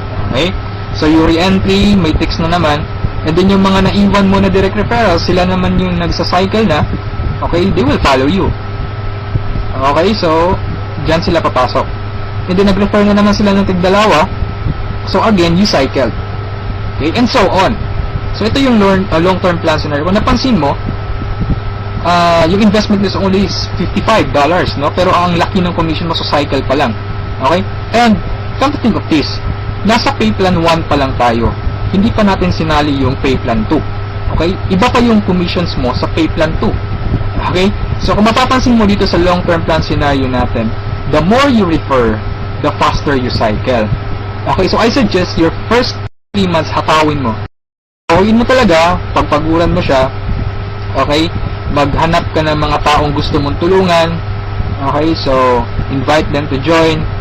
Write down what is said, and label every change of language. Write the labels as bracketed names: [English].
[Filipino] Okay? So, yung re-entry, matrix na naman, and then yung mga naiwan mo na direct referrals, sila naman yung nagsa-cycle na, okay, [English] they will follow you. [Filipino] Okay? So, dyan sila papasok. And then, nag-refer na naman sila ng tig-dalawa, so again, you cycle. Okay? And so on. So, ito yung long-term plan scenario. Kung napansin mo, yung investment is only $55, no? Pero ang laki ng commission mo sa cycle pa lang. Okay? And, [English] come to think of this, [Filipino] nasa pay plan 1 pa lang tayo. Hindi pa natin sinali yung pay plan 2. Okay? Iba pa yung commissions mo sa pay plan 2. Okay? So, kung mapapansin mo dito sa long-term plan scenario natin, [English] the more you refer, the faster you cycle. [Filipino] Okay? [English] So, I suggest your first 3 months hatawin mo. [Filipino] Hatawin mo talaga, pagpaguran mo siya. Okay? Maghanap ka ng mga taong gusto mong tulungan. [English] Okay, so invite them to join.